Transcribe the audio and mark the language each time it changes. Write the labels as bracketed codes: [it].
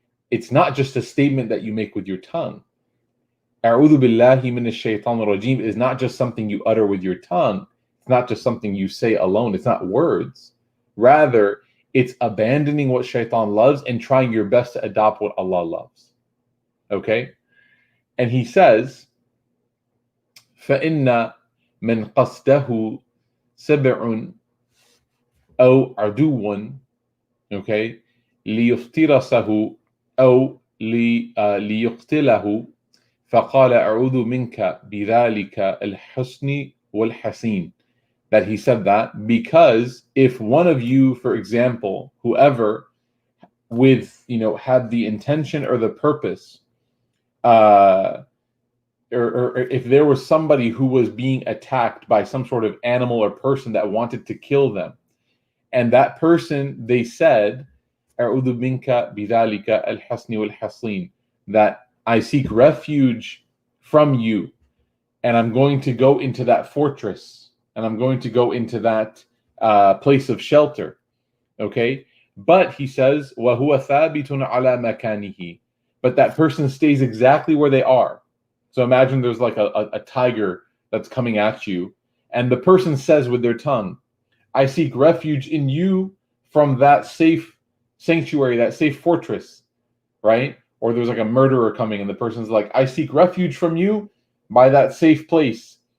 [en] It's not just a statement that you make with your tongue. [ar] أعوذ بالله من الشيطان الرجيم [en] is not just something you utter with your tongue. It's not just something you say alone. It's not words. Rather, it's abandoning what shaitan loves and trying your best to adopt what Allah loves. Okay? And he says, [ar] فَإِنَّ مَنْ قَصْدَهُ سَبْعٌ أَوْ عَدُوٌ, [en] okay, [ar] لِيُفْتِرَسَهُ أَوْ لِيُقْتِلَهُ فَقَالَ أَعُوذُ مِنْكَ بِذَلِكَ الْحُسْنِ وَالْحَسِينِ. [en] That he said that because if one of you, for example, whoever with, had the intention or the purpose, or if there was somebody who was being attacked by some sort of animal or person that wanted to kill them, and that person, they said, [ar] أَعُوذُ مِنْكَ بِذَلِكَ الْحَسْنِ وَالْحَسِينِ, [en] that I seek refuge from you, and I'm going to go into that fortress, and I'm going to go into that place of shelter. Okay? But he says, [ar] وَهُوَ ثَابِتٌ عَلَى مَكَانِهِ. [en] But that person stays exactly where they are. So imagine there's like a tiger that's coming at you, and the person says with their tongue, I seek refuge in you from that safe sanctuary, that safe fortress, right? Or there's like a murderer coming and the person's like, I seek refuge from you by that safe place.